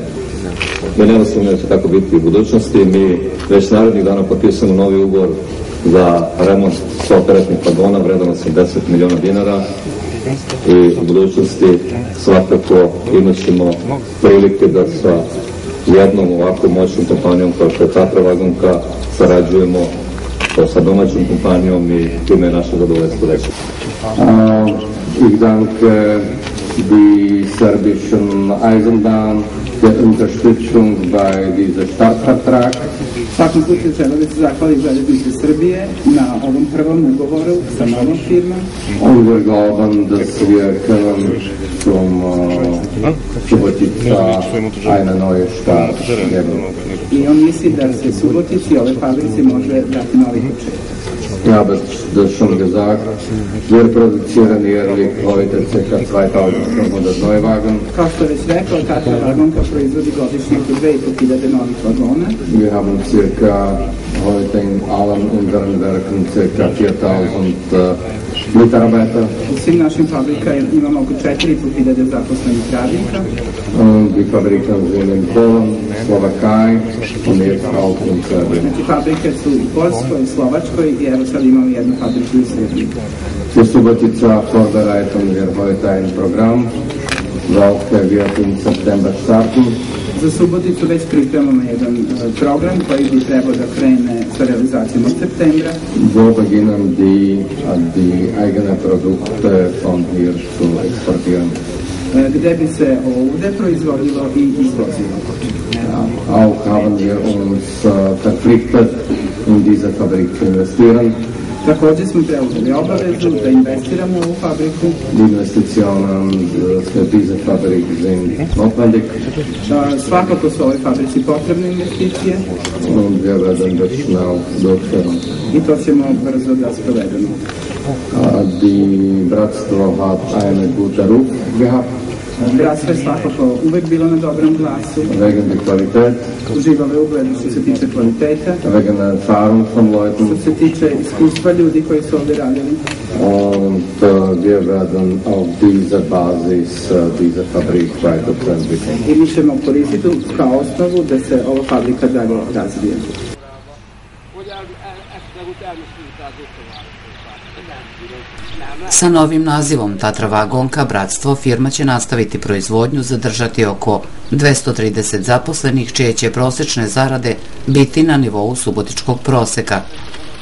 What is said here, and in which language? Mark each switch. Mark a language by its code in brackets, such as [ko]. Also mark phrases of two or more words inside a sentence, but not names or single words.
[sr] Mi nema sumnje da će tako biti u budućnosti. Mi već narednih dana potpisamo novi ugovor za remont 100 teretnih vagona vredan 80 miliona dinara i u budućnosti svakako imat ćemo prilike da sa jednom ovako moćnom kompanijom kao što je Tatra vagonka sarađujemo sa domaćom kompanijom i time je naše zadovoljstvo veće. [de] Ich danke die serbischen Eisenbahn der Unterstützung bei diesem Startvertrag. [sr] U svakom slučaju treba da se zahvali Železnice Srbije na ovom prvom ugovoru sa novom firmom. [de] Und wir glauben, dass wir können zum Subotica eine neue Start geben. [sr] I on misli da se Subotici ove fabrici može dati novi početak. [de] Ich habe das schon gesagt, wir produzieren jährlich heute ca. 2500 Neuwagen. [sr] Kao što je već rekao, Tatra vagonka proizvodi godišnje oko 2500 novih vagona. [de] Wir haben circa heute in allen unseren Werken ca. 4000 Mitarbeiter. [sr] U svim našim fabrika imamo oko 4500 zaposlenih radnika. [de] Die Fabriken sind in Polen, Slowakei und jetzt auch in Serbien. [sr] Znači fabrike su u Poljskoj, Slovačkoj i evo sad imamo jednu fabriku u Srbiji. [de] Für Subotica vorbereiten wir heute ein Programm, welches wird im September starten. [sr] Za Suboticu već pripremamo jedan program koji bi trebao da krene sa realizacijom od septembra. [de] So beginnen die eigene Produkte von hier zu exportieren. [sr] Gde bi se ovdje proizvodilo i izvozilo. [de] Auch haben wir uns verpflichtet, in diese Fabrik zu investieren. [sr] Također smo preuzeli obavezu da investiramo u ovu fabriku. [de] Die Investitionen für diese Fabrik sind notwendig. [sr] Svakako su ovoj fabrici potrebne investicije. [de] Und wir werden das schnell durchführen. [sr] I to ćemo brzo da sprovedemo. [de] Die Bratstvo hat einen guten Ruf gehabt. [sr] Bratstvo je svakako uvek bilo na dobrom glasu. [de] Wegen der Qualität. [sr] Uživalo je ugled što se tiče kvaliteta. [de] Wegen der Erfahrung von Leuten. [sr] Što se tiče iskustva ljudi koji su ovdje radili. [de] Und wir werden auf dieser Basis diese Fabrik weiterentwickeln. [sr] I mi ćemo koristiti kao osnovu da se ova fabrika dalje razvije. Sa novim nazivom Tatra Vagonka Bratstvo firma će nastaviti proizvodnju, zadržati oko 230 zaposlenih, čije će prosečne zarade biti na nivou subotičkog proseka.